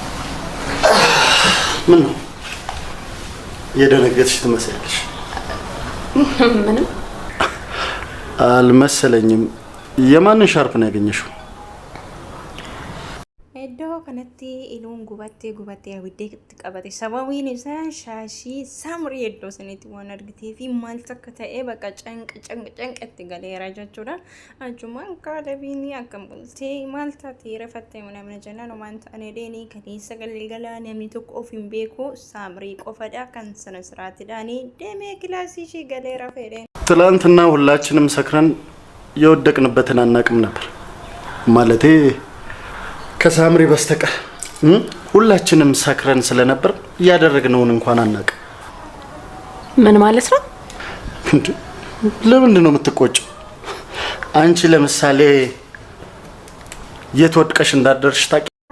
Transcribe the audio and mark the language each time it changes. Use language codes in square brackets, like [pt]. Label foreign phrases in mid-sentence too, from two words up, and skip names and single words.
[am] ምን ነው የደነገጥሽ ትመስያለሽ ምንም አልመሰለኝም የማንን ሻርፕ ነው ያገኘሽው [om] edo kanatti ilun gubattee abidde qabate sababiin isaa shaashii samrii eddoo sanitti waan argitee fi maal takka ta'ee bakka canqatti galeera jechuudha achumaan kaalabiin akkam bultee maal taatee rafattee namni jennaan waan ta'an edeenii kaleessa galgalaa namni tokko of hin beeku samrii qofadha kan sana siraatiidhaanii deemee kilaasii ishii galeera fedheen [am] ትላንትና ሁላችንም ሰክረን የወደቅንበትን አናቅም ነበር ማለቴ ከሳምሪ በስተቀር ሁላችንም ሰክረን ስለነበር ያደረግነውን እንኳን አናቅ ምን ማለት ነው ለምን ነው የምትቆጭው አንቺ ለምሳሌ የትወድቀሽ እንዳደርሽ ታቂ